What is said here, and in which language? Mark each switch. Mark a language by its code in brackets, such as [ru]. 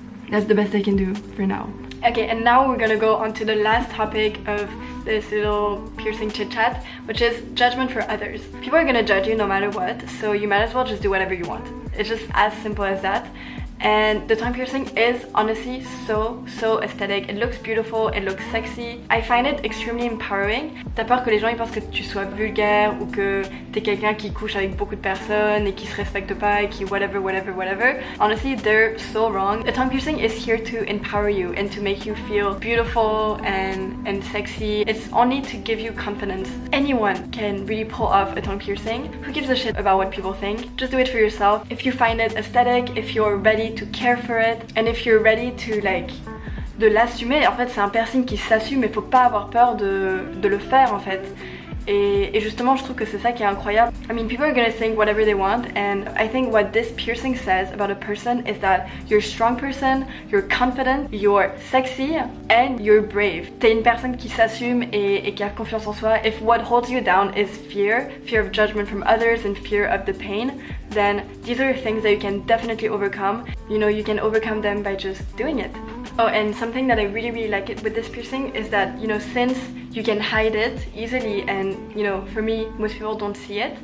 [en] That's the best I can do for now. Okay, and now we're gonna go on to the last topic of this little piercing chit chat, which is judgment for others. People are gonna judge you no matter what, so you might as well just do whatever you want. It's just as simple as that. And the tongue piercing is honestly so aesthetic. It looks beautiful, it looks sexy. I find it extremely empowering. [fr] T'as peur que les gens ils pensent que tu sois vulgaire ou que t'es quelqu'un qui couche avec beaucoup de personnes et qui se respecte pas et qui whatever. [en] Honestly, they're so wrong. The tongue piercing is here to empower you and to make you feel beautiful and sexy. It's only to give you confidence. Anyone can really pull off a tongue piercing. Who gives a shit about what people think? Just do it for yourself. If you find it aesthetic, if you're ready to care for it, and if you're ready to like de l'assumer. [fr] En fait, c'est un piercing qui s'assume, mais faut pas avoir peur de le faire en fait. Et justement, je trouve que c'est ça qui est incroyable. [en] I mean, people are gonna think whatever they want, and I think what this piercing says about a person is that you're a strong person, you're confident, you're sexy, and you're brave. [fr] T'es une personne qui s'assume et qui a confiance en soi. [en] If what holds you down is fear of judgment from others and fear of the pain, then these are things that you can definitely overcome. You know, you can overcome them by just doing it. Oh, and something that I really like it with this piercing is that, you know, since you can hide it easily and, you know, for me, most people don't see it.